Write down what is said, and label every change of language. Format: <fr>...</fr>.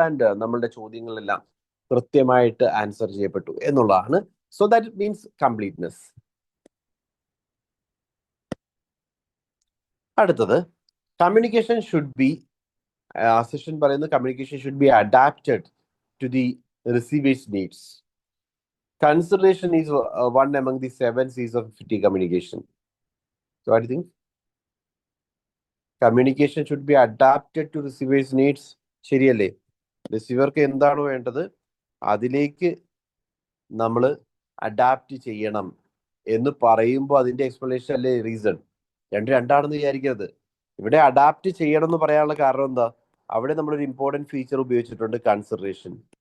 <ml>And നമ്മളുടെ ചോദ്യങ്ങളെല്ലാം കൃത്യമായിട്ട് answer ചെയ്യപ്പെട്ടു എന്നുള്ളതാണ്.</ml> <en>So that means completeness. അടുത്തത് communication should be, session പറയുന്നത് communication should be adapted to the receivers needs. Consideration is one among the 7 C's of effective communication. So what do you think? Communication should be adapted to receiver's needs.</en> <ml>ശരിയല്ലേ? റിസീവർക്ക് എന്താണോ വേണ്ടത് അതിലേക്ക് നമ്മൾ adapt ചെയ്യണം എന്ന് പറയുമ്പോൾ അതിന്റെ എക്സ്പ്ലനേഷൻ അല്ലേ റീസൺ. രണ്ടാണെന്ന് വിചാരിക്കരുത്. ഇവിടെ അഡാപ്റ്റ് ചെയ്യണം എന്ന് പറയാനുള്ള കാരണം എന്താ? അവിടെ നമ്മളൊരു ഇമ്പോർട്ടൻറ്റ് ഫീച്ചർ ഉപയോഗിച്ചിട്ടുണ്ട്, കൺസിഡറേഷൻ.</ml>